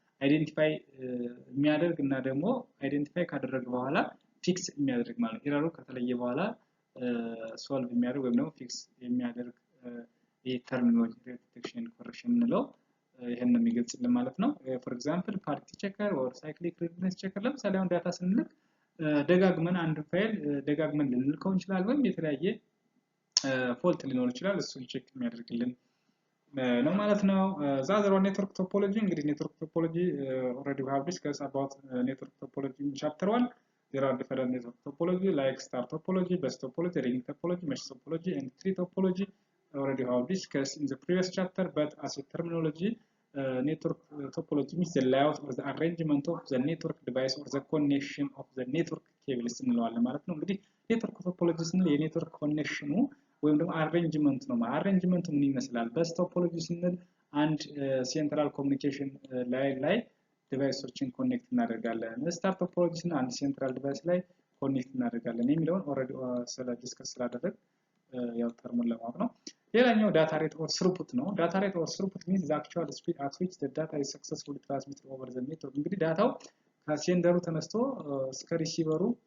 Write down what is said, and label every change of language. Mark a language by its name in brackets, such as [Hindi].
[Amharic] አይደንቲፋይ የሚያደርግ እና ደግሞ አይደንቲፋይ ካደረገ በኋላ ፊክስ የሚያደርግ ማለት ነው። ኤረሩ ከተለየ በኋላ ሶልቭ የሚያደርግ ወይም ደግሞ ፊክስ የሚያደርግ ይሄ ተርሚኖሎጂ ዲቴክሽን ኮሬክሽን የምንለው ይሄን ነው የሚገልጽልን ማለት ነው። ፎር ኤግዛምፕል ፓርቲ ቼከር ኦር ሳይክሊክ ሪድነስ ቼከር ለምሳሌ አሁን ዳታ ስንልክ ደጋግመን አንድ ፋይል ደጋግመን ልንልከው እንችላለን ወይም የተለያየ ፎልት ሊኖር ይችላል እሱን ቼክ የሚያደርግልን ነው ማለት ነው። ዛዘር ኦን ኔትወርክ ቶፖሎጂ እንግዲህ ኔትወርክ ቶፖሎጂ ኦልሬዲ [English] we have discussed about network topology in chapter 1. There are different network topology like star topology, bus topology, ring topology, mesh topology, and tree topology. Already we have discussed in the previous chapter, but as a terminology, network topology means the layout or the arrangement of the network device or the connection of the network cables [Amharic] እንለዋለን ማለት ነው። እንግዲህ ኔትወርክ ቶፖሎጂ ስንል የኔትወርክ ኮኔክሽኑ ወይም ደግሞ አሬንጅመንት ነው። አሬንጅመንቱ ምን ይመስላል? በስ ቶፖሎጂ ስንል አንድ ሴንትራል ኮሙኒኬሽን ላይ ዲቫይሶችን ኮኔክት እናደርጋለን። ስታር ቶፖሎጂ ስንል አንድ ሴንትራል ዲቫይስ ላይ ኮኔክት እናደርጋለን የሚለውን ኦልሬዲ ስለ ዲስከስ ስላደረግ ያው ተርሙን ለማወቅ ነው። ሌላኛው ዳታ ሬት ኦር ስሩፑት ነው። ዳታ ሬት ኦር ስሩፑት [English] means the actual speed at which the data is successfully transmitted over the network። [Amharic] እንግዲህ ዳታው ከሴንደሩ ተነስቶ እስከ ሪሲቨሩ